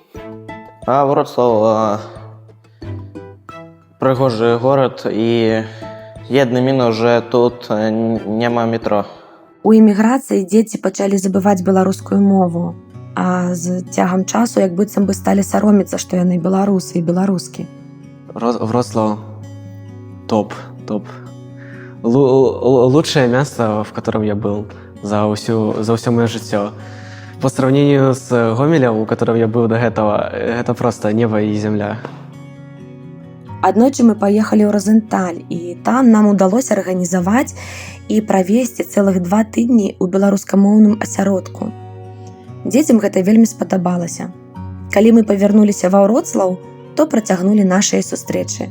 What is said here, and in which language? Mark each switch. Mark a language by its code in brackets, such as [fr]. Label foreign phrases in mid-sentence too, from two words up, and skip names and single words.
[be] А Вроцлав прыгожы горад, і [pl] jedny minus, że [be] тут няма метро. У эміграцыі дзеці пачалі забываць беларускую мову, а з цягам часу як быццам бы сталі саромецца, што яны беларусы і беларускі. Вроцлав топ. [ru] Лучшее место, в котором я был за все мое жыццё. По сравнению с Гомелем, у которого я был до этого, это просто небо и земля. [be] Аднойчы мы паехалі ў Розенталь, і там нам удалося арганізаваць і правесці цэлых 2 тыдні ў беларускамоўным асяродку. Дзецям гэта вельмі спадабалася. Калі мы павярнуліся ва Вроцлаў, то працягнулі нашыя сустрэчы.